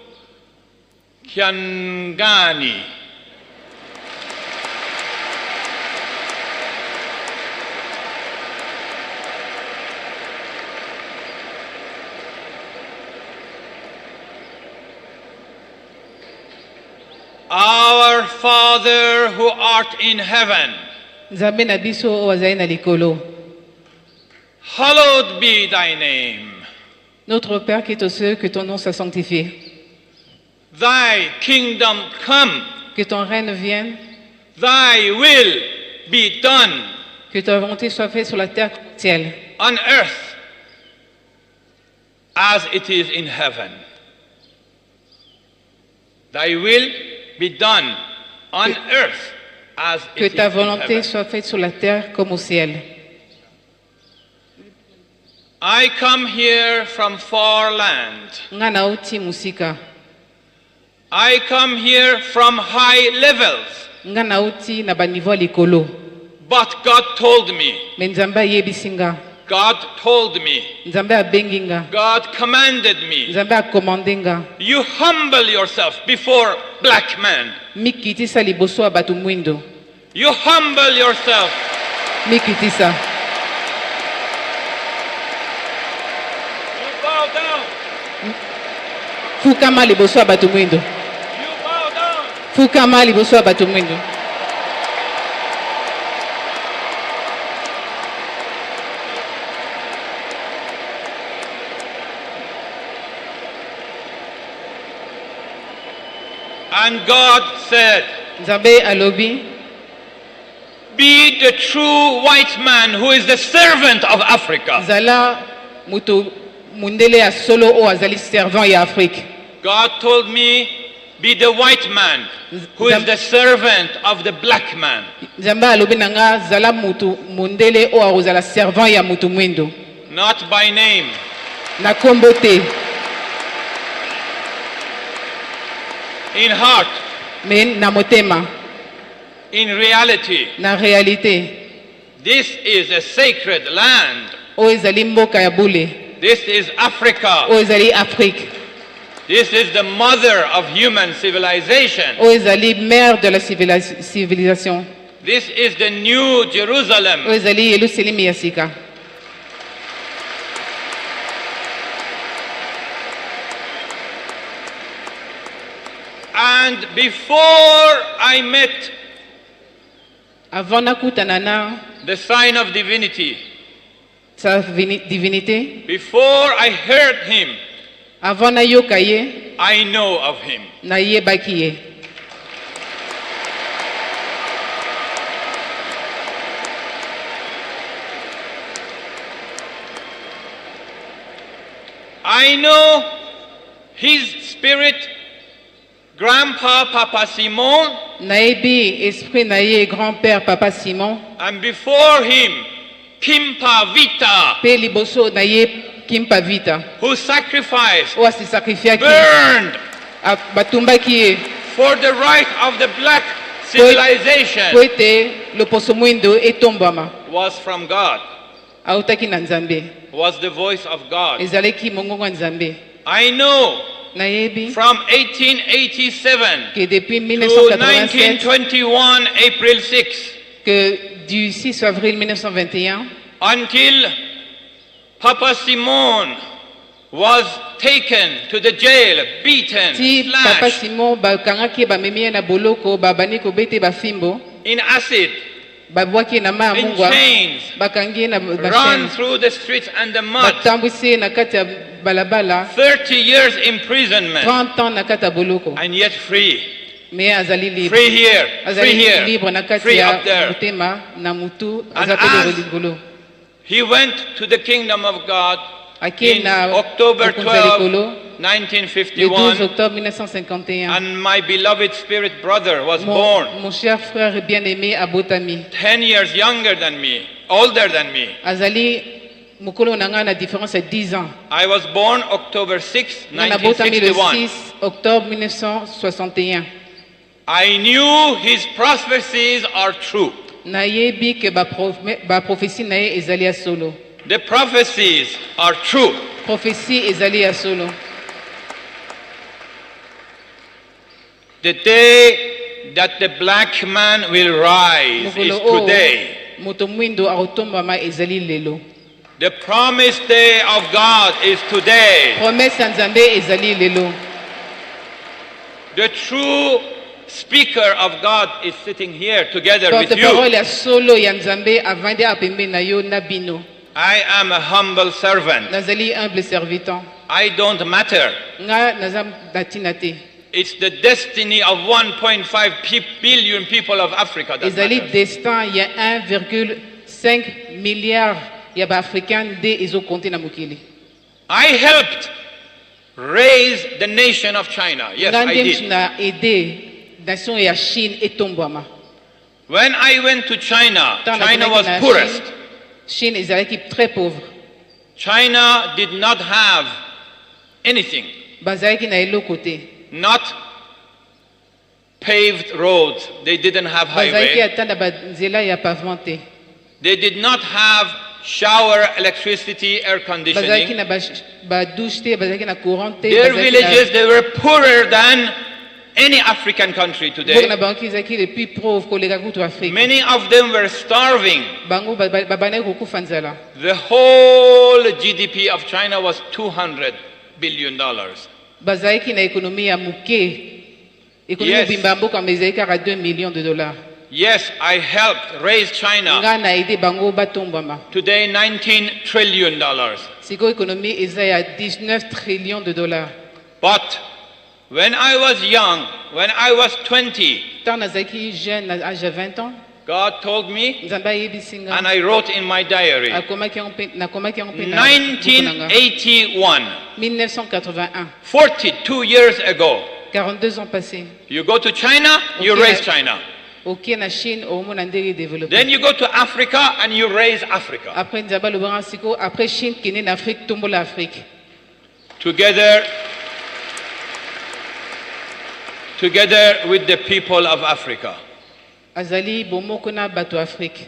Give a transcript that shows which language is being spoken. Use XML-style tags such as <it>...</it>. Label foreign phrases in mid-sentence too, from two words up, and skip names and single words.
<en>Kiangani, Our Father who art in heaven, hallowed be thy name.</en> <fr>Notre Père qui est aux cieux, que ton nom soit sanctifié.</fr> <en>Thy kingdom come.</en> <fr>Que ton règne vienne.</fr> <en>Thy will be done.</en> <fr>Que ta volonté soit faite sur la terre comme au ciel.</fr> <en>On earth as it is in heaven. Thy will be done on earth as</en> <fr>que</fr> <en>it</en> <fr>ta</fr> <en>is in</en> <fr>volonté</fr> <en>heaven.</en> <fr>soit faite sur la terre comme au ciel.</fr> <en>I come here from far land.</en> <ln>Nga nauti musika.</ln> <en>I come here from high levels.</en> <ln>Nga nauti na ba niveau likolo.</ln> <en>But God told me.</en> <ln>Mais Nzambe yebisinga.</ln> <en>God told me.</en> <ln>Nzambe abenginga.</ln> <en>God commanded me.</en> <ln>Nzambe akomandenga.</ln> <en>You humble yourself before black man.</en> <ln>Mikitisa liboso abatu mwindo.</ln> <en>You humble yourself.</en> <ln>Mikitisa.</ln> <en>You bow down.</en> <ln>Fukama liboso abatu mwindo.</ln> <en>You bow down.</en> <ln>Fukama liboso abatu mwindo.</ln> <en>And God said,</en> <ln>Nzambe alobi,</ln> <en>be the true white man who is the servant of Africa.</en> <ln>zala mutu mundele ya solo o azali servant ya Afrique.</ln> <en>God told me, be the white man who is the servant of the black man.</en> <ln>Nzambe alobi nanga zala mutu mundele o azala servant ya mutu mwindo.</ln> <en>Not by name.</en> <ln>Na kombo te.</ln> <en>In heart.</en> <ln>Mais na motema.</ln> <en>In reality.</en> <ln>Na réalité.</ln> <en>This is a sacred land.</en> <ln>O ezali mboka ya bule.</ln> <en>This is Africa.</en> <ln>O ezali Afrique.</ln> <en>This is the mother of human civilization.</en> <ln>O ezali</ln> <fr>mère de la civilisation.</fr> <en>This is the new Jerusalem.</en> <ln>O ezali Yerusalemu ya sika.</ln> <en>And before I met</en> <ln>Avant nakutana na</ln> <en>the sign of divinity,</en> <fr>sa divinité.</fr> <en>Before I heard him,</en> <ln>Avant na yoka ye,</ln> <en>I know of him.</en> <ln>na yebaki ye.</ln> <en>I know his spirit, Grandpa Papa Simon,</en> <ln>Naebi esprit na ye grand-père Papa Simon.</ln> <en>and before him, Kimpa Vita,</en> <ln>Pe liboso na ye Kimpa Vita.</ln> <en>who sacrificed,</en> <ln>O asi sacrifiaki.</ln> <en>burned</en> <ln>Batumbaki ye.</ln> <en>for the right of the black</en> <ln>Po</ln> <en>civilization,</en> <ln>ete loposo mwindo etombama.</ln> <en>was from God,</en> <ln>Autaki na Nzambe.</ln> <en>was the voice of God.</en> <ln>Ezaleki mongongo ya Nzambe.</ln> <en>I know</en> <ln>Nayebi</ln> <en>from 1887</en> <fr>que depuis</fr> <en>to 1987 1921, April 6,</en> <fr>que du 6 avril 1921</fr> <en>until Papa Simon was taken to the jail, beaten,</en> <ln>ti Papa</ln> <en>slashed</en> <ln>Simon bakangaki bamemi ye na boloko babani kobete bafimbo</ln> <en>in acid,</en> <ln>babwaki ye na mai ya</ln> <en>in</en> <ln>mungwa</ln> <en>chains,</en> <ln>bakangi ye na</ln> <en>run</en> <ln>bashene</ln> <en>through the streets and the mud,</en> <ln>batambwisi ye na kati ya balabala</ln> <en>30 years imprisonment,</en> <ln>30 ans na kati ya boloko</ln> <en>and yet free.</en> <ln>me azali libre</ln> <en>Free here, free</en> <ln>azali</ln> <en>here,</en> <ln>libre na kati</ln> <en>free</en> <ln>ya</ln> <en>up there.</en> <ln>motema na mutu</ln> <en>And</en> <ln>aza pe</ln> <en>as</en> <ln>likolo</ln> <en>he went to the kingdom of God</en> <ln>ake</ln> <en>in</en> <ln>na</ln> <en>October</en> <ln>bokonzi ya</ln> <en>12,</en> <ln>likolo le 12</ln> <en>1951,</en> <fr>octobre 1951</fr> <en>and my beloved spirit brother was</en> <fr>mon,</fr> <en>born,</en> <fr>mon cher frère bien-aimé abotami</fr> <en>10 years younger than me, older than me.</en> <ln>azali mokolo na ngai na différence ya 10 ans</ln> <en>I was born October 6,</en> <ln>nga nabotami le</ln> <en>1961.</en> <fr>6 octobre 1961</fr> <en>I knew his prophecies are true.</en> <ln>nayebi ke baprophétie na ye ezali ya solo</ln> <en>The prophecies are true.</en> <ln>prophétie ezali ya solo</ln> <en>The day that the black man will rise is</en> <ln>mokolo oyo</ln> <en>today.</en> <ln>moto mwindo akotombama ezali lelo</ln> <en>The promised day of God is today.</en> <ln>promesse ya nzambe ezali lelo</ln> <en>The true speaker of God is sitting here together with</en> <fr>porte parole</fr> <en>you.</en> <ln>ya solo ya nzambe avandi apembe na yo na bino</ln> <en>I am a humble servant.</en> <ln>nazali</ln> <fr>humble serviteur</fr> <en>I don't matter.</en> <ln>nga naza na ntina te</ln> <en>It's the destiny of 1.5 billion people of Africa that</en> <ln>ezali</ln> <en>matters.</en> <ln>destin ya 1,5 milliard ya baafricain nde ezokonte na mokili</ln> <en>I helped raise the nation of China. Yes,</en> <ln>nga</ln> <en>I</en> <ln>nde</ln> <en>did.</en> <ln>na aide nation ya Chine etombwama</ln> <en>When I went to China,</en> <ln>Ntango</ln> <en>China</en> <ln>nazalaki</ln> <en>was</en> <ln>na</ln> <en>poorest.</en> <ln>Chine ezalaki</ln> <fr>très pauvre</fr> <en>China did not have anything,</en> <ln>bazalaki na eloko te</ln> <en>not paved roads. They didn't have</en> <ln>bazalaki</ln> <en>highway.</en> <ln>ata na banzela ya pavement te</ln> <en>They did not have shower, electricity, air</en> <ln>bazalaki</ln> <en>conditioning.</en> <ln>na badouche te bazalaki na courant te</ln> <en>Their</en> <ln>bazalaki na-</ln> <en>villages, they were poorer than any African country</en> <ln>mboka</ln> <en>today.</en> <ln>na bango ezalaki</ln> <fr>le plus pauvre</fr> <ln>koleka kutu afrique</ln> <en>Many of them were starving.</en> <ln>bango babandaki kokufa nzala</ln> <en>The whole GDP of China was $200 billion.</en> <ln>bazalaki na ekonomi ya moke ekonomi</ln> <en>Yes.</en> <ln>mobimba ya mboka ma ezalaki kaka 2</ln> <fr>millions de dollars</fr> <en>Yes, I helped raise China.</en> <ln>nga na aide bango batombama</ln> <en>Today, $19 trillion.</en> <ln>sikoyo ekonomi eza ya 19</ln> <fr>trillions de dollars</fr> <en>But when I was young, when I was 20,</en> <ln>ntango nazalaki jeune na age ya 20 ans</ln> <en>God told me,</en> <ln>nzambe ayebisi nga</ln> <en>and I wrote in my diary,</en> <ln>nakomaki yango mpe na buku na nga.</ln> <en>1981,</en> <ln>1981</ln> <en>42 years ago,</en> <fr>42 ans passés</fr> <en>you go to China, you Okay. raise China.</en> <ln>oke na Chine omona ndenge développé</ln> <en>Then you go to Africa and you raise Africa.</en> <ln>après nzambe alobanga sikoyo après Chine kende na Afrique tombola Afrique</ln> <en>Together with the people of Africa.</en> <ln>azali bomoko na bato ya Afrique</ln>